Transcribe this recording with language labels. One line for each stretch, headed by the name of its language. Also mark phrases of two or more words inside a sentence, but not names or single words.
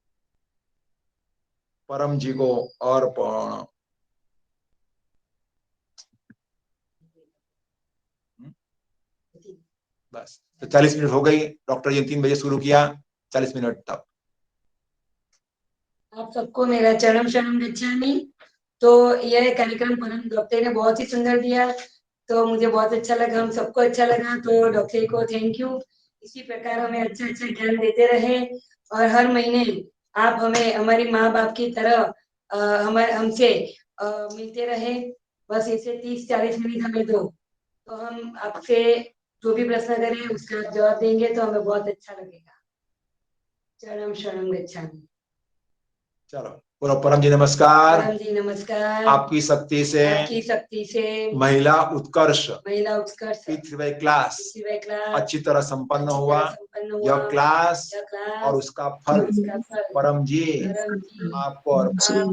Hindi: परम जी को अर्पण। बस। तो 40 मिनट हो गई, डॉक्टर जी ने 3 बजे शुरू किया, 40 मिनट तक। आप सबको मेरा
Pali: चरणम शरणम गच्छामि।
Hindi: तो यह कार्यक्रम परम डॉक्टर ने बहुत ही सुंदर दिया, तो मुझे बहुत अच्छा लगा, हम सबको अच्छा लगा, तो डॉक्टर को
English: thank you.
Hindi: इसी प्रकार हमें अच्छा अच्छा ज्ञान देते रहे, और हर महीने आप हमें हमारी माँ बाप की तरह हमारे हमसे मिलते रहे। बस इसे 30-40 मिनट हमें दो, तो हम आपसे जो भी प्रश्न करें उसका आप जवाब देंगे, तो हमें बहुत अच्छा लगेगा।
Pali: चरणम शरणम गच्छामि।
Hindi: चलो बोलो परम जी नमस्कार। परम जी नमस्कार। आपकी शक्ति से महिला उत्कर्ष पृथ्वी क्लास अच्छी तरह संपन्न हुआ। यह क्लास और उसका फल परम जी आपको अर्पण।